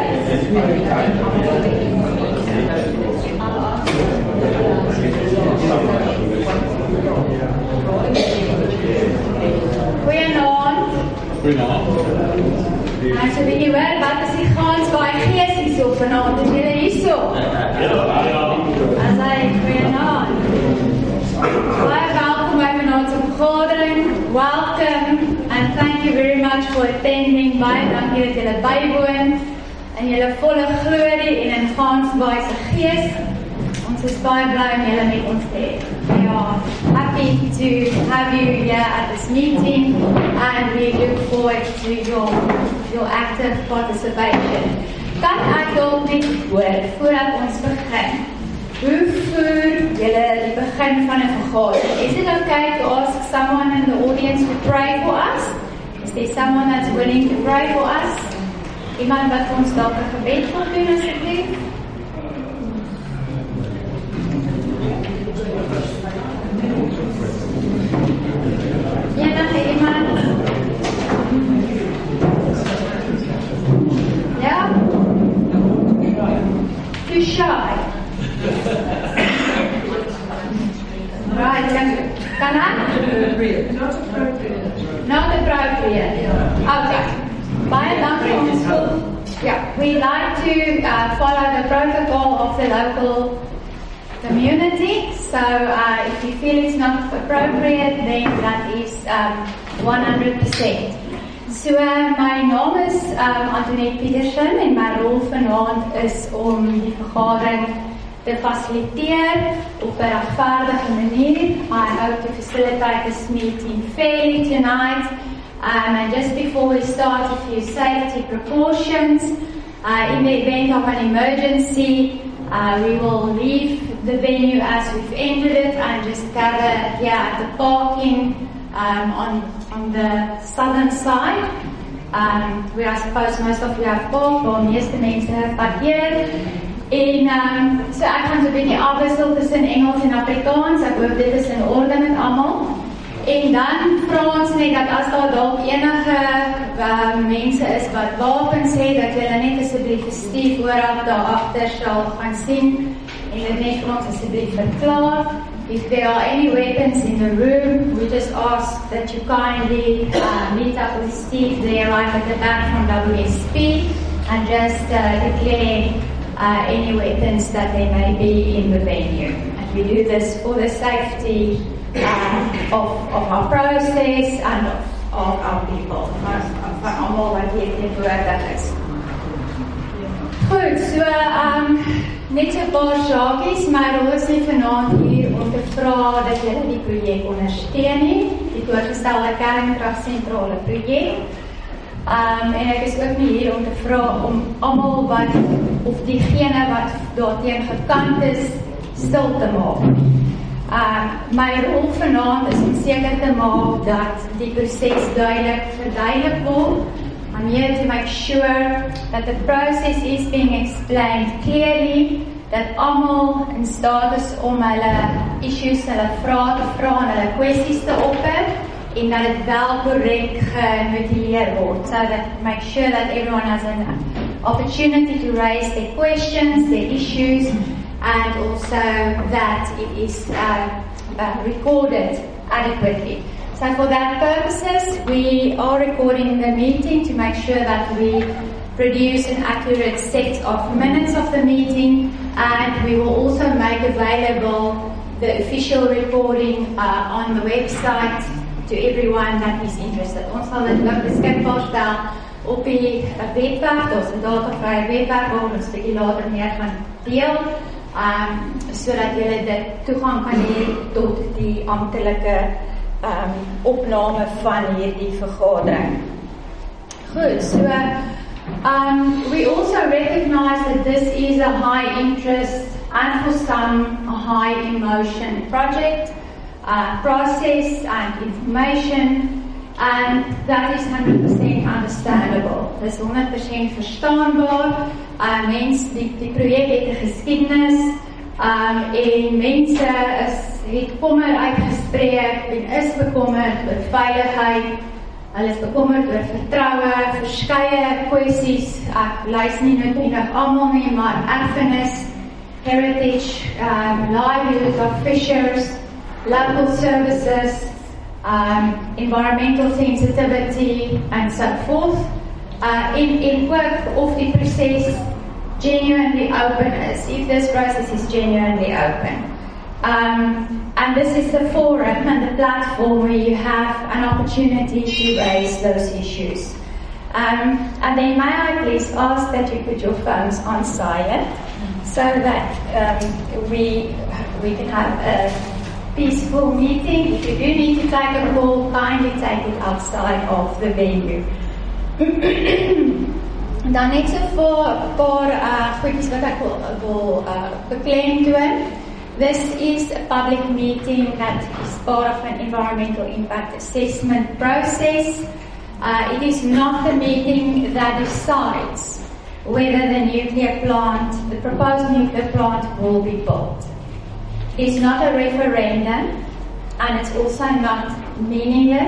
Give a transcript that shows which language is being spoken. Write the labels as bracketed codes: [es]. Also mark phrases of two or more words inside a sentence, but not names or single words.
[af] So weet jy hoor, wat is die Gansbaai gees hierso vanaand? Is julle hierso? As hy, goeienaand. Baie welkom by vanaandse vergadering. [en] Welcome and thank you very much for attending. [af] Baie dankie dat julle bywoon en julle volle glorie en in Gansbaai se gees. Ons is baie bly om julle met ons te hê. [en] We are happy to have you here at this meeting and we look forward to your active participation. [af] Kan ek dalk net hoor, voordat ons begin, hoe voer julle die begin van 'n vergadering? [en] Is it okay to ask someone in the audience to pray for us? Is there someone that's willing to pray for us? [af] Iemand wat ons dalk 'n gebed wil doen asseblief? Ja, nog iemand? Ja? [en] Too shy. Right, can I? Not appropriate. Okay. [af] Baie dankie ons wil. [en] Yeah, we like to follow the protocol of the local community. So if you feel it's not appropriate, then that is 100%. [af] So my naam is Antoinette Petersen en my rol vanaand is om die vergadering te fasiliteer op 'n regverdige manier. [en] I hope to facilitate this meeting fairly tonight. And just before we start, a few safety precautions. In the event of an emergency, we will leave the venue as we've entered it and just gather here at the parking on the southern side, where I suppose most of you have parked, or [af] meeste mense [en] have parkeer. [af] En so ek gaan so 'n bietjie afwissel tussen Engels en Afrikaans. Ek hoop dit is in orde met almal. En dan vra ons net dat as daar dalk enige mense is wat wapens het, dat julle net asseblief Steve vooraf daar agter sal gaan sien en dit net vir ons asseblief verklaar. [en] If there are any weapons in the room, we just ask that you kindly meet up with Steve there right at the back from WSP and just declare any weapons that there may be in the venue. And we do this for the safety of our process and of our people. [af] Van almal wat hier teenwoordig is. Goed, so net so 'n paar saakies. My rol is nie vanaand hier om te vra dat julle die projek ondersteun nie, die voorgestelde kernkragsentrale projek. En ek is ook nie hier om te vra om almal wat of diegene wat daarteen gekant is stil te maak. My rol vanaand is om seker te maak dat die proses verduidelik word. [en] I'm here to make sure that the process is being explained clearly, that [af] almal in staat is om hulle issues, hulle vrae te vra en hulle kwessies te opper, en dat dit wel korrek genotuleer word, [en] so that make sure that everyone has an opportunity to raise their questions, their issues, and also that it is recorded adequately. So for that purposes, we are recording the meeting to make sure that we produce an accurate set of minutes of the meeting, and we will also make available the official recording on the website to everyone that is interested. [af] Ons sal dit ook beskikbaar stel op die webwerf, ons datavrye webwerf waar ons bietjie later meer gaan deel, sodat julle dit toegang kan hê tot die amptelike opname van hierdie vergadering. Goed, [en] so we also recognize that this is a high interest and for some a high emotion project, process and information, and that is 100% understandable. [af] Dit is 100% verstaanbaar. Die projek het 'n geskiedenis, en mense het kommer uitgespreek en is bekommerd oor veiligheid Hulle is bekommerd oor vertroue, verskeie kwessies, ek luister nie noodwendig almal nie, maar erfenis, [en] heritage, livelihood of fishers, local services, environmental sensitivity, and so forth. In work of the process genuinely open is, if this process is genuinely open. And this is the forum and the platform where you have an opportunity to raise those issues. And then may I please ask that you put your phones on silent so that we can have a peaceful meeting. If you do need to take a call, kindly take it outside of the venue. [af] Dan net so vir 'n paar goedjies wat ek wil beklemtoon. [en] This is a public meeting that is part of an environmental impact assessment process. It is not the meeting that decides whether the proposed nuclear plant will be built. It's not a referendum, and it's also not meaningless.